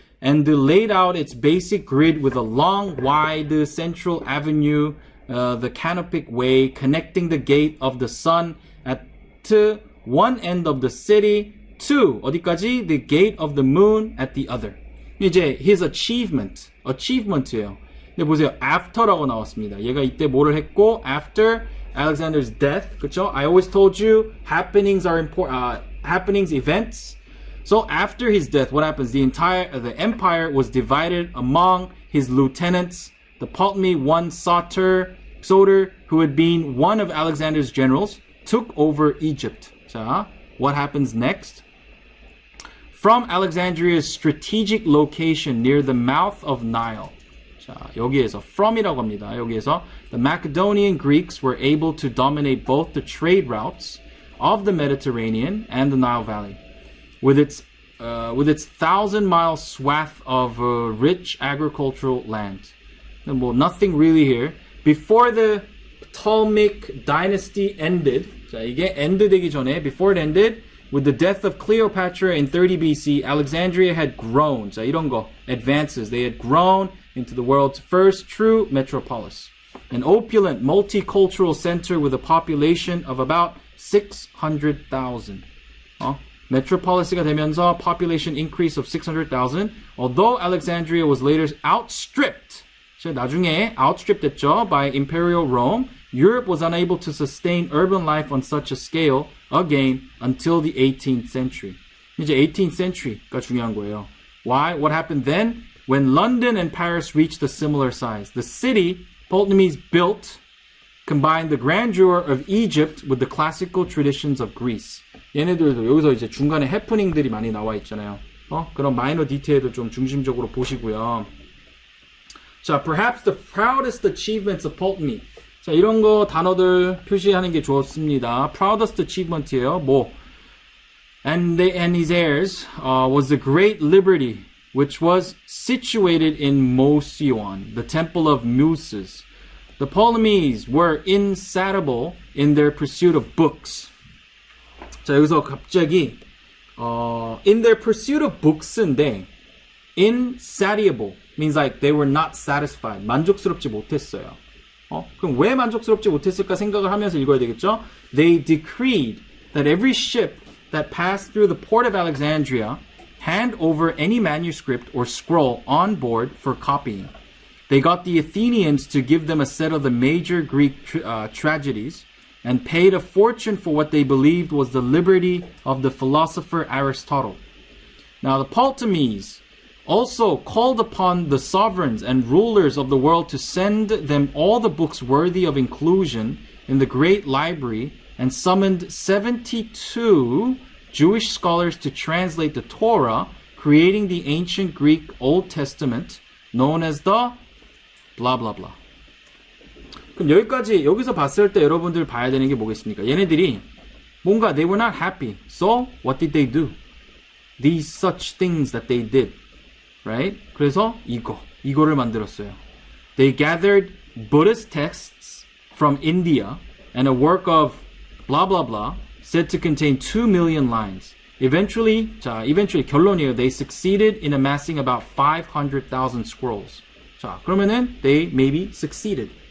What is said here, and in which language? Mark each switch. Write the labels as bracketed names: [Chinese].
[English] And laid out its basic grid with a long, wide central avenue, the canopic way, connecting the gate of the sun at one end of the city to [Korean] 어디까지? [English] The gate of the moon at the other. 이제 his achievement예요. [Korean] 근데 보세요. after라고 나왔습니다. 얘가 이때 뭐를 했고 [English] after Alexander's death, [Korean] 그렇죠? [English] I always told you happenings are important. Happenings, events. So after his death, what happens? The empire was divided among his lieutenants. The Ptolemy I Soter, who had been one of Alexander's generals, took over Egypt. 자, what happens next? From Alexandria's strategic location near the mouth of Nile. [Korean] 자, 여기에서 from이라고 합니다. 여기에서 [English] the Macedonian Greeks were able to dominate both the trade routes of the Mediterranean and the Nile Valley. With its 1,000-mile swath of rich agricultural land. Well, nothing really here. Before the Ptolemaic dynasty ended, [Korean] 자, 이게 end 되기 전에, [English] before it ended, with the death of Cleopatra in 30 BC, Alexandria had grown. [Korean] 자, 이런 거, advances. [English] They had grown into the world's first true metropolis. An opulent, multicultural center with a population of about 600,000. Metropolis가 [Korean] 되면서 [English] population increase of 600,000. Although Alexandria was later outstripped, [Korean] 나중에 outstripped 됐죠, [English] by Imperial Rome, Europe was unable to sustain urban life on such a scale again until the 18th century. [Korean] 이제 18th century가 중요한 거예요. [English] Why? What happened then? When London and Paris reached a similar size, the city Ptolemies built combined the grandeur of Egypt with the classical traditions of Greece. [Korean] 얘네들도 여기서 이제 중간에 해프닝들이 많이 나와 있잖아요. 그런 마이너 디테일도 좀 중심적으로 보시고요. [English] 자, perhaps the proudest achievements of Ptolemy. [Korean] 자, 이런 거 단어들 표시하는 게 좋습니다. [English] proudest achievement이에요. [Korean] 뭐? [English] And his heirs was the great liberty, which was situated in Mosion, the temple of Muses. The Ptolemies were insatiable in their pursuit of books. [Korean] 자, 여기서 갑자기 [English] in their pursuit of books인데 insatiable means like they were not satisfied. [Korean] 만족스럽지 못했어요. 그럼 왜 만족스럽지 못했을까 생각을 하면서 읽어야 되겠죠? [English] They decreed that every ship that passed through the port of Alexandria hand over any manuscript or scroll on board for copying. They got the Athenians to give them a set of the major Greek tragedies and paid a fortune for what they believed was the liberty of the philosopher Aristotle. Now the Ptolemies also called upon the sovereigns and rulers of the world to send them all the books worthy of inclusion in the great library and summoned 72 Jewish scholars to translate the Torah, creating the ancient Greek Old Testament known as the blah blah blah. [Korean] 그럼 여기서 봤을 때 여러분들 봐야 되는 게 뭐겠습니까? 얘네들이 뭔가 [English] they were not happy. So what did they do? These such things that they did. Right? [Korean] 그래서 이거를 만들었어요. [English] They gathered Buddhist texts from India and a work of blah blah blah said to contain 2 million lines. Eventually [Korean] 결론이에요. [English] They succeeded in amassing about 500,000 scrolls. [Korean] 자, 그러면은 [English] they maybe succeeded.